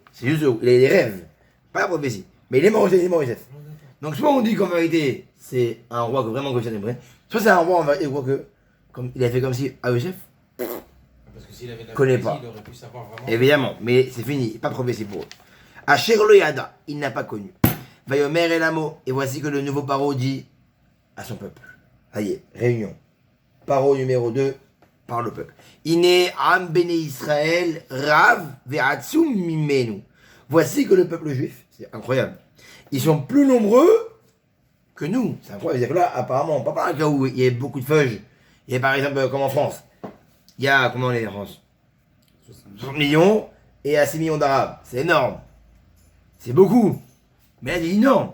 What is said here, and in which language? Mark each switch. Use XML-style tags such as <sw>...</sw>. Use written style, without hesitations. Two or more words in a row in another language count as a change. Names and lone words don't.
<fr>C'est juste, il a des rêves. Pas la prophétie. Mais il est mort, Yosef. Donc soit on dit qu'en vérité, c'est un roi que vraiment Yosef aimerait, soit c'est un roi en vérité que, comme, il a fait comme si, ah Yosef, Parce que s'il avait la connaît prophétie, pas. il aurait pu savoir vraiment. Évidemment, mais c'est fini, pas prophétie pour eux.</fr> <he>אשר לא ידע,</he> <fr>il n'a pas connu.</fr> <he>ויאמר אל עמו,</he> <fr>et voici que le nouveau Paro dit à son peuple. Ça y est, réunion. Paro numéro 2 par le peuple.</fr> <he>הנה עם בני ישראל רב ועצום ממנו.</he> <fr>Voici que le peuple juif, c'est incroyable, ils sont plus nombreux que nous. C'est incroyable. C'est-à-dire que là, apparemment, pas par un cas où il y a beaucoup de feuilles. Il y a par exemple, comme en France, il y a, comment on est en France 60 millions et à 6 millions d'Arabes. C'est énorme. C'est beaucoup. Mais elle dit non.</fr>